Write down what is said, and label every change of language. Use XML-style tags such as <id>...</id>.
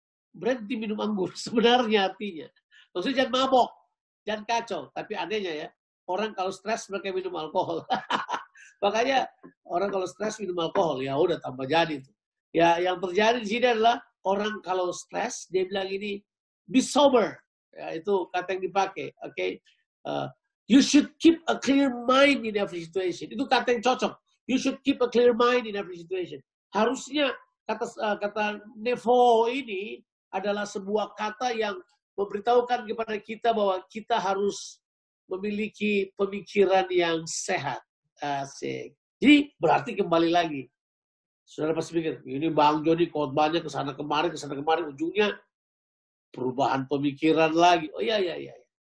<id>Berhenti minum anggur, sebenarnya artinya. Maksudnya jangan mabok, jangan kacau. Tapi anehnya ya, orang kalau stres mereka minum alkohol. Makanya orang kalau stres minum alkohol, ya udah tambah jadi itu. Ya, yang terjadi di sini adalah orang kalau stres dia bilang ini</id> <en>be sober.</en> <id>Ya, itu kata yang dipakai. Oke.</id> <en>You should keep a clear mind in every situation.</en> <id>Itu kata yang cocok.</id> <en>You should keep a clear mind in every situation.</en> <id>Harusnya kata nevo ini adalah sebuah kata yang memberitahukan kepada kita bahwa kita harus memiliki pemikiran yang sehat. Asik. Jadi berarti kembali lagi. Saudara pasti pikir, ini Bang Joni khotbahnya kesana kemari, ujungnya perubahan pemikiran lagi. Oh iya.</id>